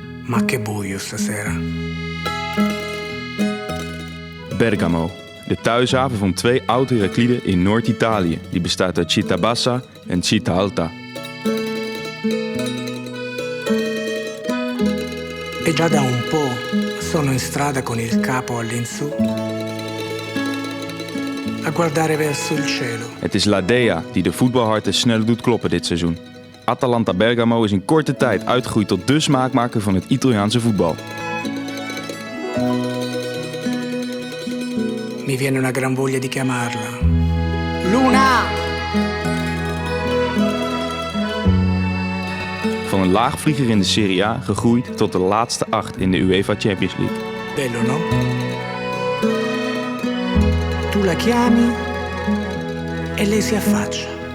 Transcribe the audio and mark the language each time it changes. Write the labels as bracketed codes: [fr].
[it] Ma che buio stasera. [nl] Bergamo, de thuishaven van twee oud-Heraclieden in Noord-Italië. Die bestaat uit Città Bassa en Città Alta. [it] E già da un po' sono in strada con il capo all'insù a guardare verso il cielo. [nl] Het is La Dea die de voetbalharten sneller doet kloppen dit seizoen. Atalanta Bergamo is in korte tijd uitgegroeid tot de smaakmaker van het Italiaanse voetbal. [it] Mi viene una gran voglia di chiamarla. Luna! [nl] Van een laagvlieger in de Serie A gegroeid tot de laatste 8 in de UEFA Champions League. [it] Bello, no? Tu la chiami e lei si affaccia.